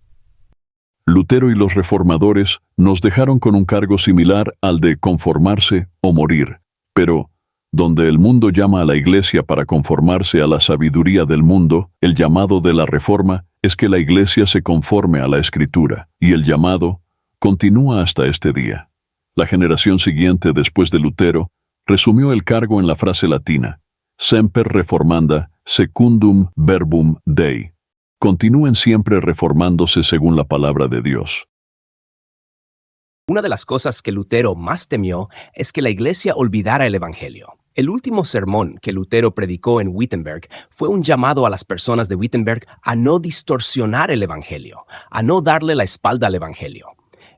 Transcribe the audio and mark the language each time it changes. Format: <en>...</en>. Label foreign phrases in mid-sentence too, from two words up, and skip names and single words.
<es>Lutero y los reformadores nos dejaron con un cargo similar al de conformarse o morir, pero donde el mundo llama a la iglesia para conformarse a la sabiduría del mundo, el llamado de la reforma es que la iglesia se conforme a la Escritura, y el llamado continúa hasta este día. La generación siguiente después de Lutero resumió el cargo en la frase latina:</es> <la>semper reformanda secundum verbum Dei.</la> <es>Continúen siempre reformándose según la palabra de Dios. Una de las cosas que Lutero más temió es que la iglesia olvidara el Evangelio. El último sermón que Lutero predicó en Wittenberg fue un llamado a las personas de Wittenberg a no distorsionar el Evangelio, a no darle la espalda al Evangelio.</es>